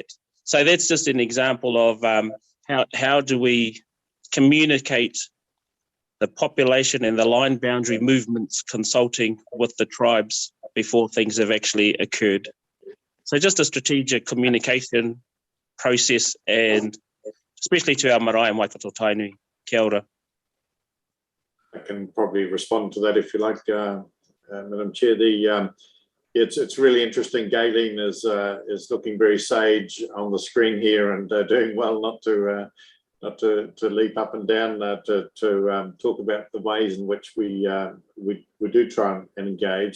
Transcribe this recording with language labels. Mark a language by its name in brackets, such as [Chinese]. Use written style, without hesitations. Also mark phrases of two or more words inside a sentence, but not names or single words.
[English] So that's just an example of how do we communicate the population and the line boundary movements consulting with the tribes before things have actually occurred. So just a strategic communication process, and especially to our marae and Waikato Tainui. [Māori] Kia ora. [English] I can probably respond to that if you like, Madam Chair. It's really interesting. Galen is looking very sage on the screen here and doing well not to leap up and down to talk about the ways in which we do try and engage.